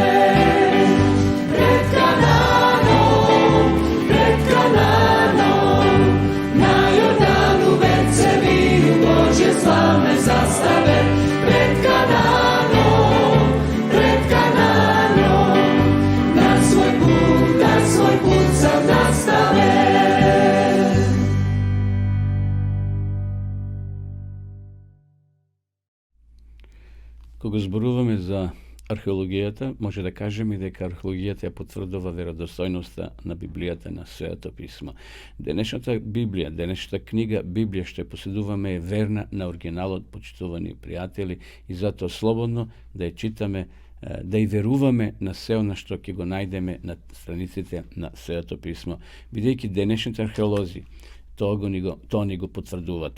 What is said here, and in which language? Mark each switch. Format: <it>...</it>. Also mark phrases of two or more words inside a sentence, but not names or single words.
<hr>Pred Kananom, na Jordanu već se viju Božje slavne zastave. Pred Kananom, da svoj put sad nastave.</hr> <mk>Кога зборуваме за археологијата, може да кажеме дека археологијата ја потврдува веродостојноста на Библијата, на Светото писмо. Денешната Библија, денешната книга Библија што ја поседуваме е верна на оригиналот, почитувани пријатели, и затоа слободно да ја читаме, да и веруваме на се она што ќе го најдеме на страниците на Светото писмо, бидејќи денешните археолози тоа ни го потврдуваат.</mk>